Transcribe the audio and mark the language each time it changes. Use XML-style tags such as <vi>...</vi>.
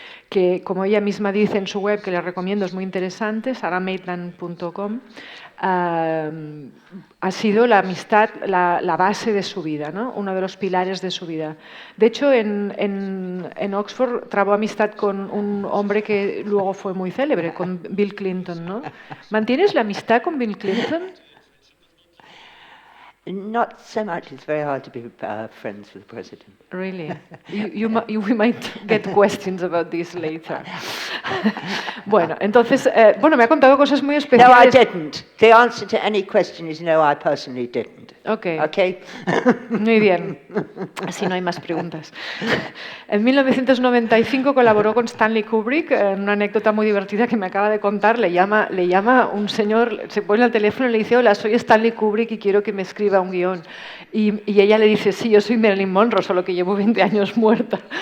<es>Que, como ella misma dice en su web, que les recomiendo, es muy interesante, saramaitland.com, ha sido la amistad la base de su vida, ¿no? Uno de los pilares de su vida. De hecho, en Oxford trabó amistad con un hombre que luego fue muy célebre, con Bill Clinton, ¿no? ¿Mantienes la amistad con Bill Clinton?</es> <en>Not so much. It's very hard to be friends with the president. Really? We might get questions about this later.</en> <es>Bueno, entonces, me ha contado cosas muy especiales.</es> <en>No, I didn't. The answer to any question is no, I personally didn't. Okay. Okay?</en> <es>Muy bien. Así no hay más preguntas. En 1995 colaboró con Stanley Kubrick en una anécdota muy divertida que me acaba de contar. Le llama un señor, se pone al teléfono y le dice: hola, soy Stanley Kubrick y quiero que me escriba un guión. Y ella le dice: sí, yo soy Marilyn Monroe, solo que llevo 20 años muerta.</es>